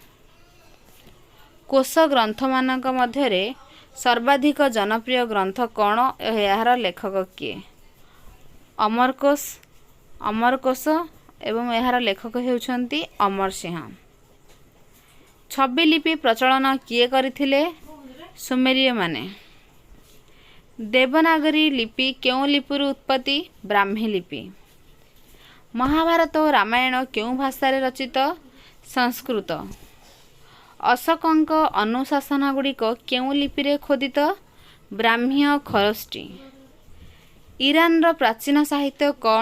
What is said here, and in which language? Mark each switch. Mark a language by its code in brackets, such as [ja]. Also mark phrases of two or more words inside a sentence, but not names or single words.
[or] କୋଷ ଗ୍ରନ୍ଥମାନଙ୍କ ମଧ୍ୟରେ ସର୍ବାଧିକ ଜନପ୍ରିୟ ଗ୍ରନ୍ଥ କ'ଣ? ଏହାର ଲେଖକ କିଏ? ଅମରକୋଷ ଏବଂ ଏହାର ଲେଖକ ହେଉଛନ୍ତି ଅମର ସିଂହ। ଛବି ଲିପି ପ୍ରଚଳନ କିଏ କରିଥିଲେ? ସୁମେରୀୟମାନେ। ଦେବନାଗରୀ ଲିପି କେଉଁ ଲିପିରୁ ଉତ୍ପତ୍ତି? ବ୍ରାହ୍ମୀ ଲିପି। ମହାଭାରତ ଔର ରାମାୟଣ କେଉଁ ଭାଷାରେ ରଚିତ? ସଂସ୍କୃତ। ଅଶୋକଙ୍କ ଅନୁଶାସନଗୁଡ଼ିକ କେଉଁ ଲିପିରେ ଖୋଦିତ? ବ୍ରାହ୍ମୀ ଖରଷ୍ଟି। ଇରାନର ପ୍ରାଚୀନ ସାହିତ୍ୟ କ'ଣ?